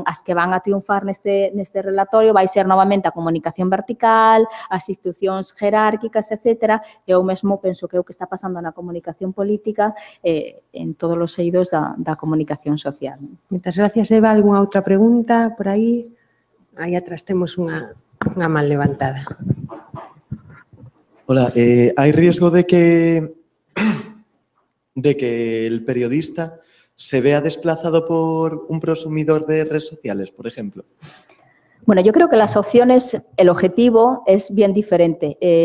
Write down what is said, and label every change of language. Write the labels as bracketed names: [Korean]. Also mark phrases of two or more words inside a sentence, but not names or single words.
[Galician] As que van a triunfar neste relatorio vai ser novamente a comunicación vertical, as institucións jerárquicas, etc. E eu mesmo penso que é o que está pasando na comunicación política en todos os eidos da comunicación social. Moitas gracias, Eva. Algúnha outra pregunta por aí? Aí atrás temos unha Unha man levantada. [Spanish] Hola, ¿hay riesgo de que el periodista se vea desplazado por un prosumidor de redes sociales, por ejemplo? Bueno, yo creo que las opciones, el objetivo es bien diferente.